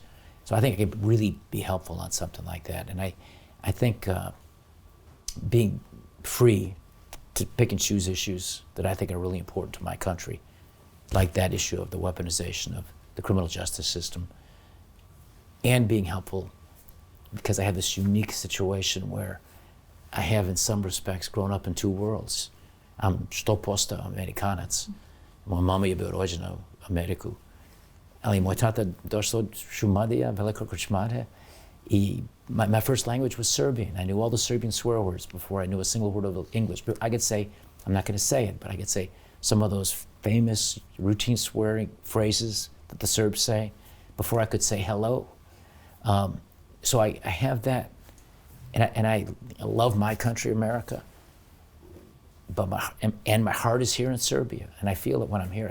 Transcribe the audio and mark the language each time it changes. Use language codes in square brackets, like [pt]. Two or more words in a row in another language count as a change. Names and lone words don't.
[en] So I think I could really be helpful on something like that. And I think being free to pick and choose issues that I think are really important to my country, like that issue of the weaponization of the criminal justice system, and being helpful because I have this unique situation where I have, in some respects, grown up in two worlds. I'm 100% Amerikanac. [sr] Moja mama je bio rođena u Ameriku. Ali moj tata došao od Šumadija, velikog krčmare, i [en] my first language was Serbian. I knew all the Serbian swear words before I knew a single word of English. But I could say, I'm not going to say it, but I could say some of those famous routine swearing phrases that the Serbs say before I could say hello. So I have that, and I love my country, America, but my heart is here in Serbia, and I feel it when I'm here.